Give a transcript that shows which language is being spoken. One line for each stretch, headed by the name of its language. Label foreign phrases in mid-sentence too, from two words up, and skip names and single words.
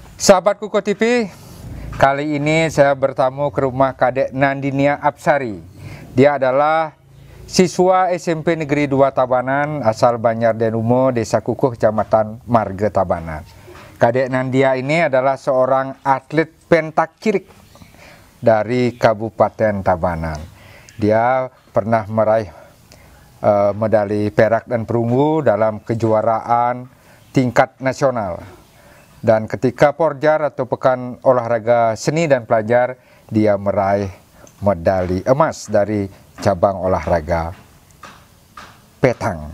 Indonesian: Sahabat Kuko TV, kali ini saya bertamu ke rumah Kadek Nandinia Apsari. Dia adalah siswa SMP Negeri 2 Tabanan, asal Banjar Denumo, Desa Kukuh, Kecamatan Marga Tabanan. Kadek Nandia ini adalah seorang atlet pentak cirik dari Kabupaten Tabanan. Dia pernah meraih medali perak dan perunggu dalam kejuaraan tingkat nasional. Dan ketika Porjar atau Pekan Olahraga Seni dan Pelajar, dia meraih medali emas dari cabang olahraga petang.